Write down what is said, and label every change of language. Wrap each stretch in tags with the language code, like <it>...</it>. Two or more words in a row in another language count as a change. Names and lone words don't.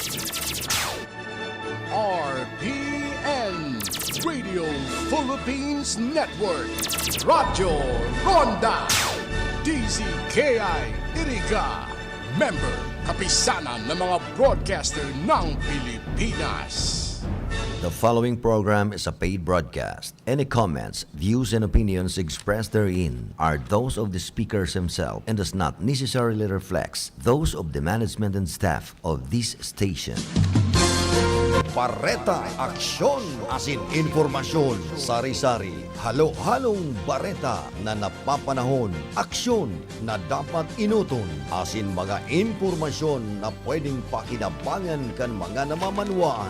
<tl>RPN Radio Philippines Network, Radyo Ronda, DZKI Iriga, member kapisanan ng mga broadcaster ng Pilipinas.</tl> <en>The following program is a paid broadcast. Any comments, views, and opinions expressed therein are those of the speakers himself and does not necessarily reflect those of the management and staff of this station.</en> <bik>Bareta, aksyon, asin, impormasyon, sari-sari, halo-halong bareta na napapanahon, aksyon na dapat inuton, asin mga impormasyon na pwedeng pakinabangan kan mga namamanwaan.</bik>